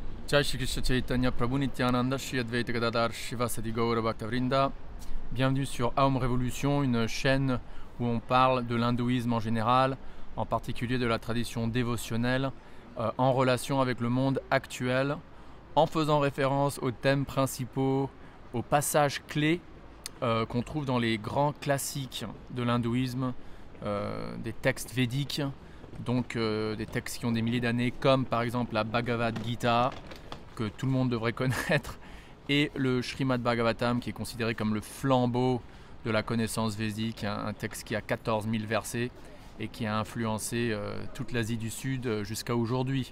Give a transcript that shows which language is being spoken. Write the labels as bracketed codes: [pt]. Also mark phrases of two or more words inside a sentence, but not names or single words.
[sa] Jai Shri Krishna Chaitanya Prabhu Nityananda Shri Advaita Gadadhar Shivasadi Gaura Bhaktavrinda. [fr] Bienvenue sur Aum Révolution, une chaîne où on parle de l'hindouisme en général, en particulier de la tradition dévotionnelle, en relation avec le monde actuel, en faisant référence aux thèmes principaux, aux passages clés qu'on trouve dans les grands classiques de l'hindouisme, des textes védiques, donc des textes qui ont des milliers d'années, comme par exemple la Bhagavad Gita, que tout le monde devrait connaître, et le Srimad Bhagavatam, qui est considéré comme le flambeau de la connaissance védique, un texte qui a 14 000 versets et qui a influencé toute l'Asie du Sud jusqu'à aujourd'hui.